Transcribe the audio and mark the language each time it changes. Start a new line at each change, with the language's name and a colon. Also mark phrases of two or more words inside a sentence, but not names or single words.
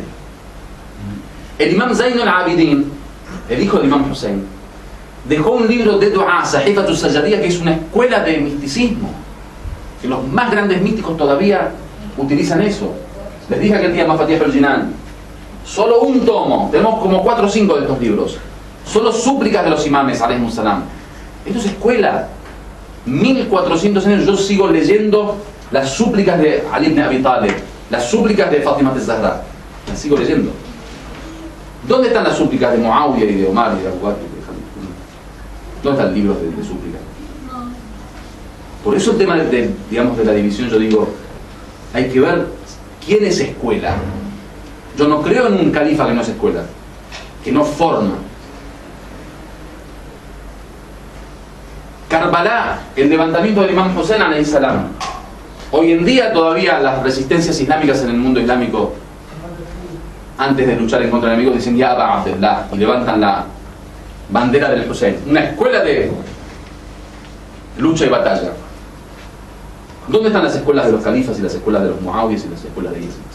Spanish: El imam Zayn al-Abidin, el hijo del imam Hussein, dejó un libro de dua, Sahifatu Sajadiyya, que es una escuela de misticismo, que los más grandes místicos todavía utilizan eso. Les dije aquel día Mafatih al-Jinan, solo un tomo, tenemos como 4 o 5 de estos libros, solo súplicas de los imames,
Arabic: عليهم السلام.
Spanish: Esto es escuela. 1400 años yo sigo leyendo las súplicas de Ali ibn Abi Talib, las súplicas de Fátima az-Zahra, las sigo leyendo. ¿Dónde están las súplicas de Muawiyah y de Omar y de Abu Bakr? ¿Dónde están libros de súplicas? Por eso el tema digamos, de la división, yo digo, hay que ver quién es escuela. Yo no creo en un califa que no es escuela, que no forma. Karbala, el levantamiento del imam Hussein
Arabic: عليه السلام.
Spanish: Hoy en día todavía las resistencias islámicas en el mundo islámico, antes de luchar en contra de enemigos, dicen
Arabic: يا أبا عبد الله
Spanish: y levantan la bandera del Hussein. Una escuela de lucha y batalla. ¿Dónde están las escuelas de los califas y las escuelas de los muawiyas y las escuelas de Yazid?